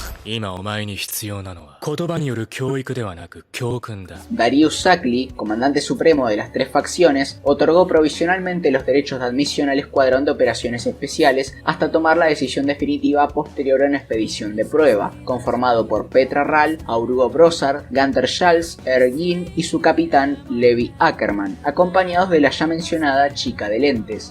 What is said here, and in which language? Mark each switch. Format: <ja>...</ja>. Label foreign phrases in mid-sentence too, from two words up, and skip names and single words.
<ja>今お前に必要なのは言葉による教育ではなく教訓だ。</ja> <es>Darius Sackley, comandante supremo de las tres facciones, otorgó provisionalmente los derechos de admisión al escuadrón de operaciones especiales hasta tomar la decisión definitiva posterior a una expedición de prueba, conformado por Petra Ral, Aurugo Brossard, Gunther Schultz, Ergin y su capitán Levi Ackerman, acompañados de la ya mencionada chica de lentes.</es>